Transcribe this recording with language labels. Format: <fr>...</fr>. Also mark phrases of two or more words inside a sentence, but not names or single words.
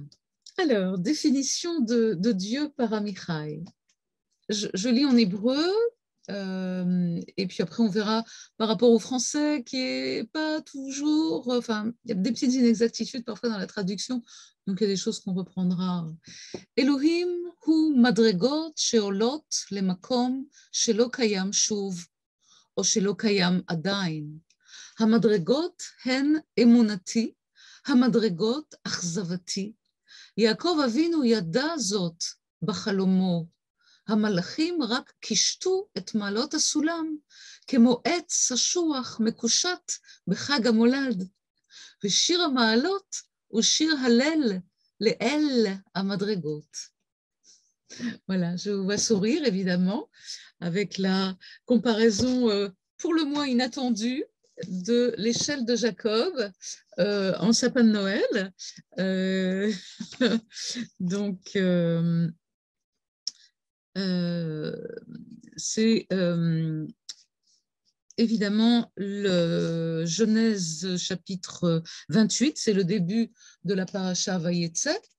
<fr>Alors, définition de Dieu par Amichai. Je lis en hébreu, et puis après on verra par rapport au français qui n'est pas toujours... Enfin, il y a des petites inexactitudes parfois dans la traduction, donc il y a des choses qu'on reprendra.</fr> <he>אלוהים הוא מדרגות שעולות למקום שלא קיים שוב, או שלא קיים עדיין. המדרגות הן אמונתי, המדרגות אכזבתי. יעקב אבינו ידע זאת בחלומו. המלאכים רק קישטו את מעלות הסולם, כמו עץ אשוח מקושט בחג המולד. ושיר המעלות הוא שיר הלל לאל המדרגות.</he> <fr>Voilà, je vous vois sourire évidemment avec la comparaison pour le moins inattendue de l'échelle de Jacob en sapin de Noël. Donc, c'est évidemment le Genèse chapitre 28, c'est le début de la paracha Vayetze,</fr>